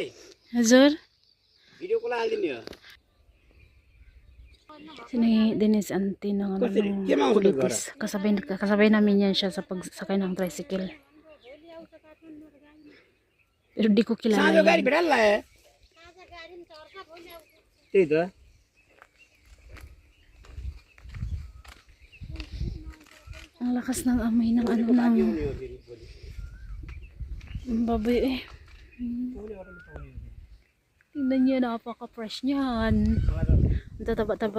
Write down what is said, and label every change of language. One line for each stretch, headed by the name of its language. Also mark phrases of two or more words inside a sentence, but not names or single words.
Nepali: Hazur? वीडियो कॉल हाल्दिने हो
Filipino: Sini Dennis auntie ng ano ng kulitis. Kasabay namin yan siya sa pagsakay ng tricycle. Pero di ko kilala
Nepali: साँझो गाडी
Filipino: yan.
Nepali: भेटाला है त्यही त
Filipino: Ang lakas ng amoy ng ano ng baboy eh. Tingnan niya, napaka-fresh niyan. Ang tataba-taba.